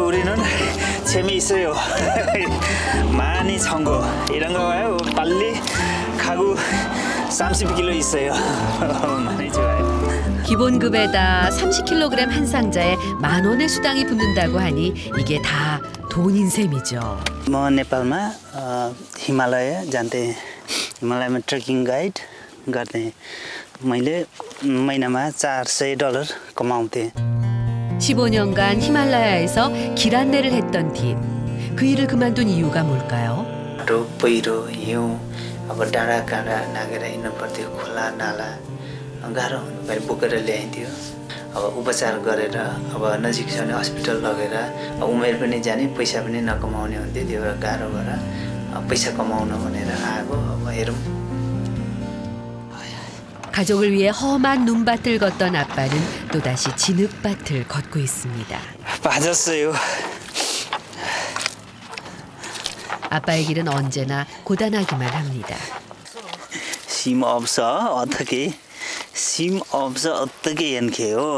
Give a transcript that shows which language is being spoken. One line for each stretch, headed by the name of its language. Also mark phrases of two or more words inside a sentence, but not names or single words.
Korean: 우리는 재미있어요. 많이 선거 이런 거 빨리 가고 30kg 있어요. 많이 좋아요. 기본급에다 30kg 한 상자에 10,000원의 수당이 붙는다고 하니 이게 다 돈인 셈이죠.
Nepali: म नेपालमा हिमालय जान्थे हिमालयमा
English: trekking guide
Nepali: गर्थे मैले महिनामा $400 कमाउँथे
Korean: 15년간 히말라야에서 길 안내를 했던 딥. 그 일을 그만둔 이유가 뭘까요?
Nepali: पहिरो हिउँ अब डाँडा काँडा नागेर हिँड्नु पर्थ्यो खोला नाला गाह्रो हुनु बोकेर ल्याइन्थ्यो अब उपचार गरेर अब नजिक छ भने हस्पिटल लगेर उमेर पनि जाने पैसा पनि नकमाउने हुन्थ्यो त्यो गाह्रो भएर पैसा कमाउन भनेर आएको अब हेरौँ
Korean: 가족을 위해 험한 눈밭을 걷던 아빠는 또다시 진흙밭을 걷고 있습니다. 빠졌어요. 아빠의 길은 언제나 고단하기만 합니다. 심 없어 어떻게 심 없어 어떻게 연케요?